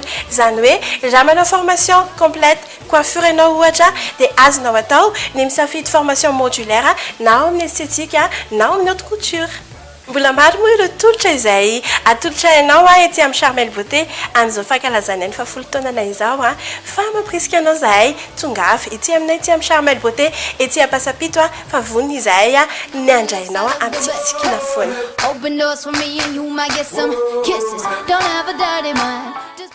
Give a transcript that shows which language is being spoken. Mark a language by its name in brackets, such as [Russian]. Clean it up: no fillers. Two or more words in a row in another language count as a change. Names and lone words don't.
[Malagasy] Izany hoe raha manao [French] formation complète coiffure [Malagasy] ianao ohatra dia azonao atao ny misafidy [French] formation modulaire [Malagasy] na ao amin'ny esthétique na ao amin'ny [French] haute couture. [Malagasy] Mbola maro moa ireo tolotra izay atolotra ianao ety amin'ny Charmel Beauté amin'izao fankalazana ny fahafolo taonana izao fa mampirisika anao zahay tonga avy ety aminay ety amin'ny Charmel Beauté ety Ampasapito fa vonona izahay ny andrainao am'tsikitsikina foana. [English] Open doors for me and you might get some kisses. Don't have a dirty mind.